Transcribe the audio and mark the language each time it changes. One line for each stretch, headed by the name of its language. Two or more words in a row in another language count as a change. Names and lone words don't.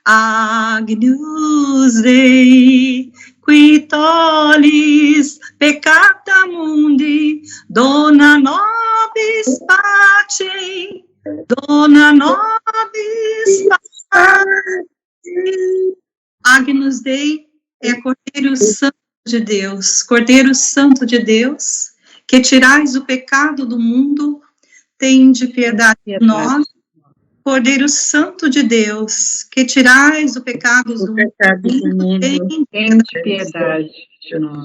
Latin: Agnus Dei, qui tollis peccata mundi. Dona nobis pacem, dona nobis pacem. Agnus Dei
Portuguese: é Cordeiro Santo de Deus, Cordeiro Santo de Deus, que tirais o pecado do mundo, tende piedade de nós. Cordeiro Santo de Deus, que tirais o pecado do mundo, tende piedade de nós.